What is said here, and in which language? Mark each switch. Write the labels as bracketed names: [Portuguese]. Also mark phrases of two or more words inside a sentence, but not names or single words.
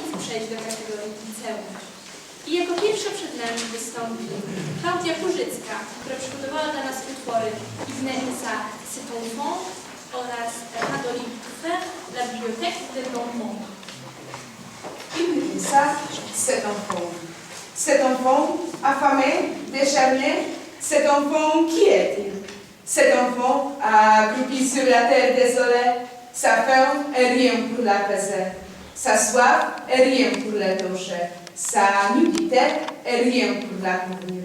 [Polish] przejść do kategorii liceum. I jako pierwsza przed nami wystąpi Klaudia Kurzycka, która przygotowała dla nas utwory Ignesa C'est ton fond oraz Adoline Touffer, La Bibliothèque de Bonbon. Ignesa C'est ton fond. [French] Cet enfant affamé, décharné, cet enfant, qui est-il? Cet enfant accroupi sur la terre désolée, sa faim est rien pour l'apaiser, sa soif est rien pour l'étancher, sa nudité est rien pour la couvrir.